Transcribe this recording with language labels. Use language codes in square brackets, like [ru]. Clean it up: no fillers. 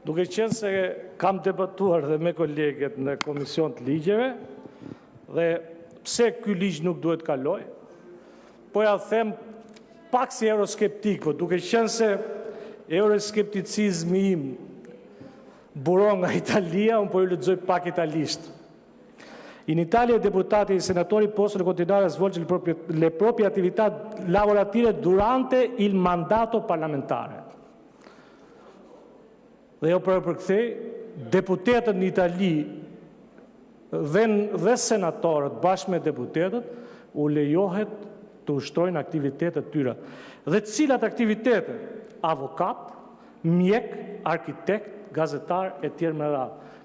[sq] Duke qenë se kam debatuar dhe me kolegët në Komision të Ligjeve, dhe pse ky ligj nuk duhet kaloj, po ja them pak si euroskeptik, po duke qenë se euroskepticizmi im buron nga Italia, unë po ju lexoj pak italisht. [it] In Italia i deputati e i senatori possono continuare a svolgere le proprie attività lavorative durante il mandato parlamentare. [sq] Dhe jo përkthej, deputetët në Itali dhe senatorët bashkë me deputetët u lejohet të ushtrojnë aktivitetet tyre. Dhe cilat aktivitetet? Avokat, mjek, arkitekt, gazetar e tjerë me radhë.